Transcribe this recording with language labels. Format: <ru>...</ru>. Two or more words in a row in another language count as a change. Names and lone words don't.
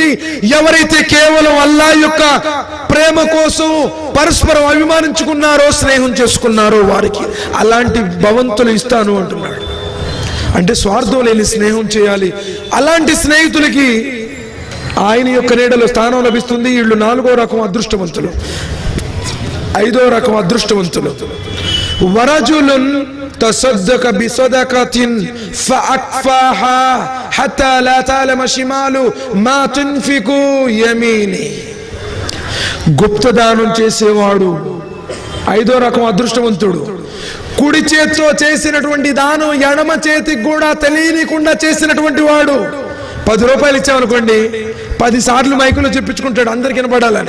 <te>ఎవరైతే కేవలం అల్లాహ్ యొక్క ప్రేమ కోసం పరస్పరం అభిమానించుకున్నారో, స్నేహం చేసుకున్నారో వారికి అలాంటి భవంతులు ఇస్తాను అంటున్నాడు. అంటే స్వార్థం లేని స్నేహం చేయాలి. అలాంటి స్నేహితులకి ఆయన యొక్క నీడలో స్థానం లభిస్తుంది. వీళ్ళు 4వ రకం అదృష్టవంతులు. 5వ రకం అదృష్టవంతులు,</te> <ar>వరజులున్ تصدق بصدقة فأكفاها حتى لا تعلم شماله ما تنفق يمينه.</ar> <te>గుప్తదానం చేసేవాడు 5వ రకం అదృష్టవంతుడు. కుడి చేతితో చేసినటువంటి దానం ఎడమ చేతికి కూడా తెలియకుండా చేసినటువంటి వాడు. 10 రూపాయలు ఇచ్చామనుకోండి, 10 సార్లు మైకులో చెప్పించుకుంటాడు అందరికి వినపడాలని.</te>